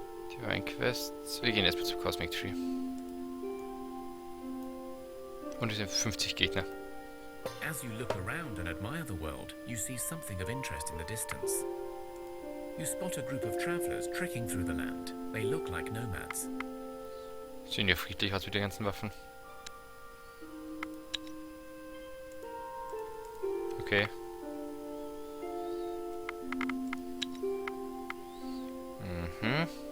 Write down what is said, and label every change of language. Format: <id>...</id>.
<de>Divine Quests. Wir gehen erstmal zum Cosmic Tree. Und es sind 50 Gegner.</de> <en>As you look around and admire the world, you see something of interest in the distance. You spot a group of travelers trekking through the land. They look like nomads.</en> <de>Sehen ja friedlich aus mit den ganzen Waffen. Okay. Mhm.</de>